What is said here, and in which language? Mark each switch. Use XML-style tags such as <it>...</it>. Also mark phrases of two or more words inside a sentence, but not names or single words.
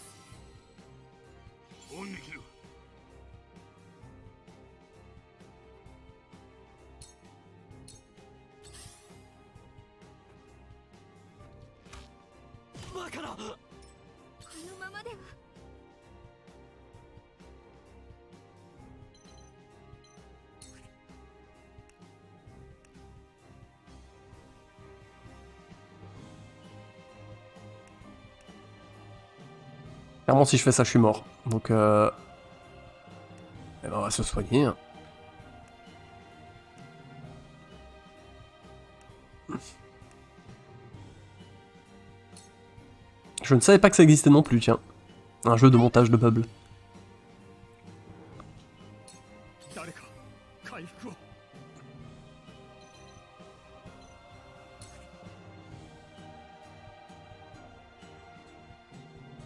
<ja>恩に切る。バカな。このままでは。</ja> <fr>Clairement, si je fais ça, je suis mort. Donc, eh ben, on va se soigner. Hein. Je ne savais pas que ça existait non plus, tiens. Un jeu de montage de bubble.</fr> <ja>誰か回復を。助</ja>